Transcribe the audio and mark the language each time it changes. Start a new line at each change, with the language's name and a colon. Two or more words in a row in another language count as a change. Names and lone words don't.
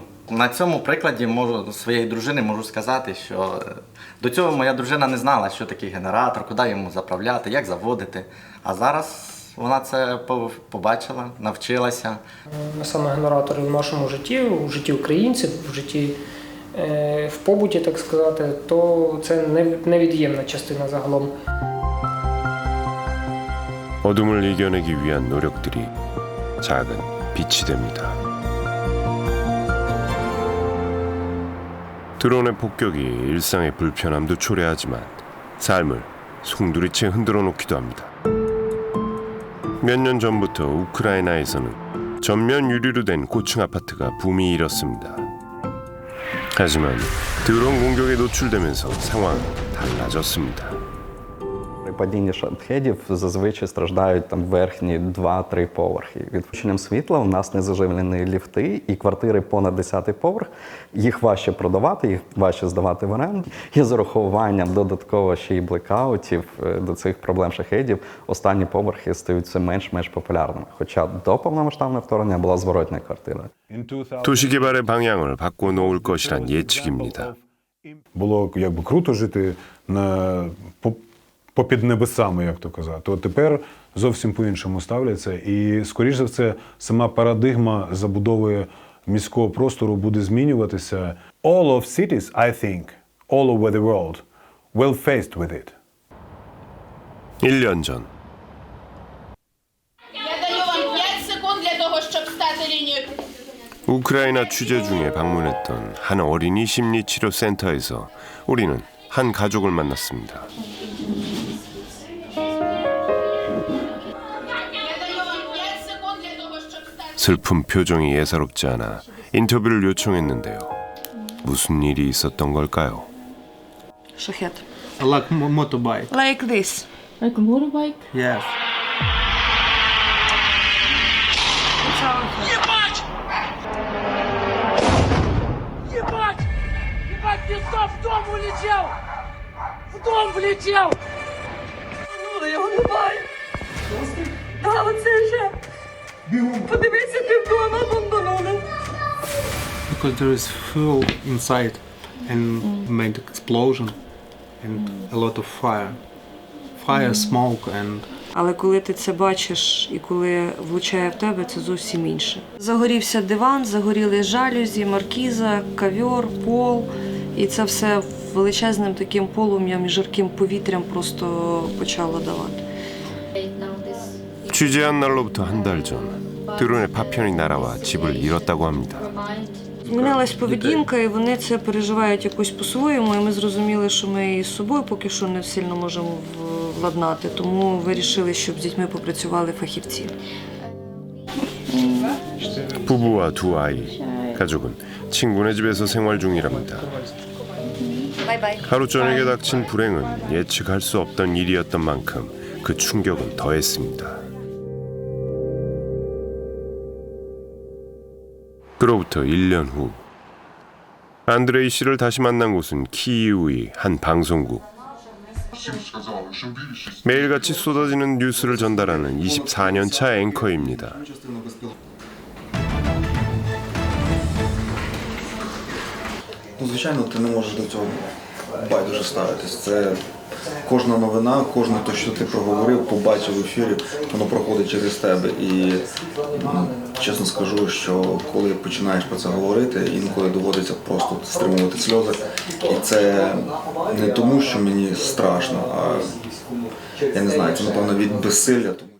Ukrainian: На цьому прикладі своєї дружини можу сказати, що до цього моя дружина не знала, що такий генератор, куди йому заправляти, як заводити. А зараз вона це побачила, навчилася. Саме генератори в нашому житті, у житті українців, в житті в побуті, так сказати, то це невід'ємна частина загалом.
Korean: 어둠을 이겨내기 위한 노력들이 작은 빛이 됩니다. 드론의 폭격이 일상의 불편함도 초래하지만 삶을 송두리째 흔들어 놓기도 합니다. 몇 년 전부터 우크라이나에서는 전면 유리로 된 고층 아파트가 붐이 일었습니다. 하지만 드론 공격에 노출되면서 상황은 달라졌습니다.
Ukrainian: При падінні шахедів зазвичай страждають там верхні 2-3 поверхи. Відключенням світла у нас не заживлені ліфти, і квартири понад 10-й поверх, їх важче продавати, їх важче здавати в оренду. І з урахуванням додатково ще й блекаутів до цих проблем шахедів останні поверхи стають все менш-менш популярними. Хоча до повномасштабного вторгнення була зворотня квартира.
Korean: 도시 개발의 방향을 바꿔 놓을 것이란 예측입니다.
Ukrainian: Було якби круто жити попід небесами, як то казати. То тепер зовсім по-іншому ставляться. І, скоріш за все, сама парадигма забудови міського простору буде змінюватися.
English: All of cities, I think, all over the world, well faced with it.
Korean: 1년 전.
Ukrainian: Я даю вам 5 секунд для того, щоб стати лінію.
Korean: 우크라이나 취재 중에 방문했던 한 어린이 심리치료센터에서 우리는 한 가족을 만났습니다. 슬픈 표정이 예사롭지 않아 인터뷰를 요청했는데요. 무슨 일이 있었던 걸까요?
English: Shahed. Like motorbike. Like this. Like a motorbike? Yes.
Russian: Ебать! Ебать! Ебать, пиздов, в дом улетел! В дом влетел!
Ukrainian: Я його не маю. Та оце ще. Подивіться, півдома бомбанули.
English: Because there is fuel inside and made explosion and a lot of fire. fire, smoke and
Ukrainian: Але коли ти це бачиш і коли влучає в тебе, це зовсім інше. Загорівся диван, загоріли жалюзі, маркіза, ковер, пол. І це все величезним таким полум'ям і жарким повітрям просто почало давати.
Korean: 취재한 날로부터 한 달 전, 드론의 파편이 날아와 집을 잃었다고 합니다.
Ukrainian: Змінилась поведінка, і вони це переживають якось по-своєму. І ми зрозуміли, що ми і з собою поки що не сильно можемо владнати. Тому вирішили, щоб з дітьми попрацювали фахівці.
Korean: 부부와 두 아이, 가족은 친구네 집에서 생활 중이랍니다. 하루 저녁에 닥친 불행은 예측할 수 없던 일이었던 만큼 그 충격은 더했습니다. 그로부터 1년 후 안드레이 씨를 다시 만난 곳은 키이우의 한 방송국. 매일같이 쏟아지는 뉴스를 전달하는 24년차 앵커입니다.
Ukrainian: Ну, звичайно, ти не можеш до цього байдуже ставитись. Це кожна новина, кожне те, що ти проговорив, побачив в ефірі, воно проходить через тебе. І чесно скажу, що коли починаєш про це говорити, інколи доводиться просто стримувати сльози. І це не тому, що мені страшно, а я не знаю, це напевно від безсилля.